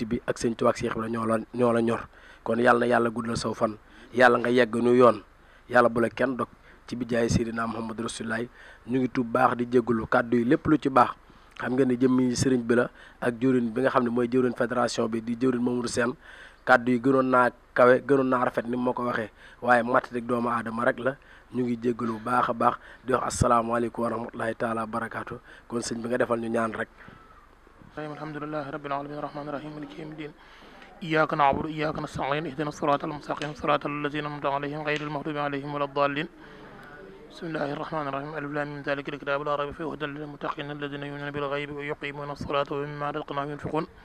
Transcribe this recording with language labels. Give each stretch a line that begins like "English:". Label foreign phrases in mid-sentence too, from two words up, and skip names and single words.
Wolof: bi ak sëñ Tuubaa ak Seex Ibra ñoo la ñor kon yàlla na yàlla guddal saw fan yàlla nga yegg nu yoon yàlla bu la kenn dog ci bijaay Seydina Muhammadu Rasulullah ñu ngi tuub baax di jégalu kàddu yi lépp lu ci baax xam nga ni jëmmi sëriñ bi la ak jëwriñ bi nga xam ne mooy jëwriñ fédération bi di jëwriñ Mamadou Sène kàddu yi gënoon naa kawe gënoon naa rafet ni moo ko waxee waaye matt rek doomu aadama rek la ñu ngi jéggalu bu baax a baax di wax
Arabic: السلام عليكم ورحمة الله تعالى وبركاته
Wolof: kon sëñ bi nga defal ñu ñaan rek
Arabic: الحمد لله رب العالمين الرحمن الرحيم مالك يوم الدين إياك نعبد وإياك نستعين اهدنا الصراط المستقيم صراط الذين أنعمت عليهم غير المغضوب عليهم ولا الضالين بسم الله الرحمن الرحيم الم ذلك الكتاب لا ريب فيه هدى للمتقين الذين يؤمنون بالغيب ويقيمون الصلاة ومما رزقناهم ينفقون